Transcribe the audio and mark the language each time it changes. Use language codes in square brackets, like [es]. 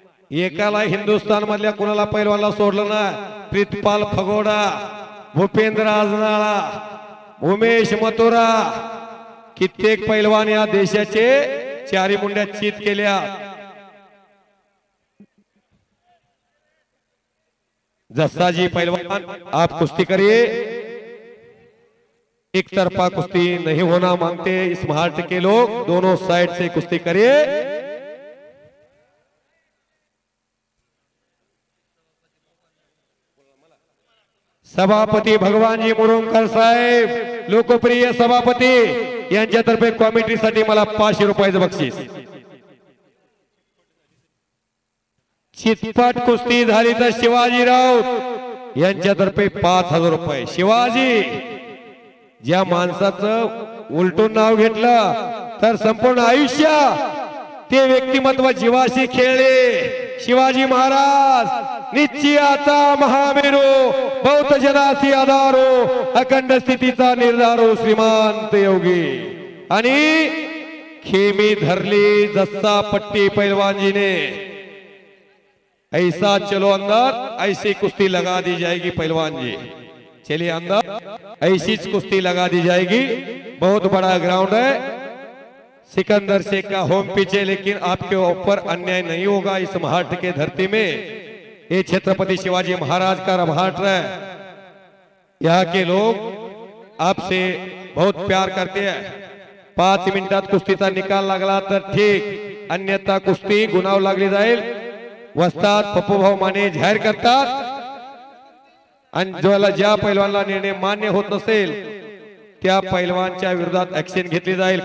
[mr] एकाला हिंदुस्थान मधल्या कुणाला पैलवानला सोडलं नाही. प्रीतपाल फगोडा, भूपेंद्र आजनाळा, उमेश मथुरा, कित्येक पैलवान या देशाचे चारी मुंड्या चित केल्या. [hi] जस्सा जी पैलवान आप कुश्ती करिए. एक तरफा कुश्ती नहीं होना मांगते इस महाराष्ट्र के लोग. दोनों साइड से कुश्ती करिए. [mr] सभापती भगवानजी मुरुमकर साहेब, लोकप्रिय सभापती, यांच्यातर्फे कॉमेंट्रीसाठी मला 500 रुपयाचं बक्षीस. चितपट कुस्ती झाली तर शिवाजी राऊत यांच्यातर्फे 5000 रुपये. शिवाजी, ज्या माणसाचं उलटून नाव घेतलं तर संपूर्ण आयुष्य ते व्यक्तिमत्व जीवाशी खेळले. शिवाजी महाराज निश्चयाचा महामेरू, बौद्ध जनासी आधारो, अखंड स्थितीचा निर्धारो, श्रीमंत योगी. आणि खेमी धरली जस्सा पट्टी पैलवानजीने. [hi] ऐसा चलो अंदर, ऐसी कुश्ती लगा दी जाएगी पहलवान जी. चलिए अंदर, ऐसी कुश्ती लगा दी जाएगी. बहुत बड़ा ग्राउंड है. सिकंदर शेख का होम पिच है, लेकिन आपके ऊपर अन्याय नहीं होगा. इस महाराष्ट्र के धरती में ये छत्रपति शिवाजी महाराज का महाराष्ट्र है. यहाँ के लोग आपसे बहुत प्यार करते हैं. [mr] 5 मिनिटात कुस्तीचा निकाल लागला तर ठीक, अन्यथा कुस्ती गुणाव लागली जाईल. वस्ताद पप्पूभाऊ माने जाहीर करतात. आणि ज्या पैलवानला निर्णय मान्य होत नसेल त्या पैलवानच्या विरोधात ऍक्शन घेतली जाईल.